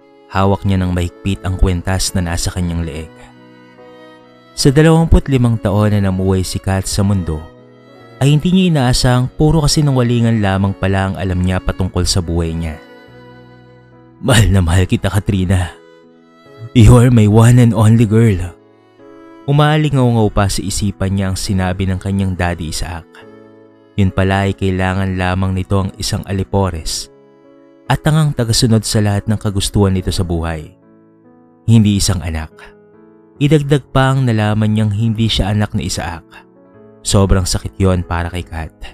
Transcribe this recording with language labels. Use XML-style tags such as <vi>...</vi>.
<tl>Hawak niya ng mahigpit ang kwentas na nasa kanyang leeg. Sa 25 taon na namuhay si Kat sa mundo, ay hindi niya inaasang puro kasinungalingan lamang pala ang alam niya patungkol sa buhay niya. Mahal na mahal kita, Katrina.</tl> <en>You are my one and only girl.</en> <tl>Umaalingaw-ngaw pa sa isipan niya ang sinabi ng kanyang Daddy Isaac. Yun pala ay kailangan lamang nito ang isang alipores at tangang tagasunod sa lahat ng kagustuhan nito sa buhay. Hindi isang anak. Idagdag pa ang nalaman niyang hindi siya anak ni Isaac. Sobrang sakit yon para kay Kat.</tl>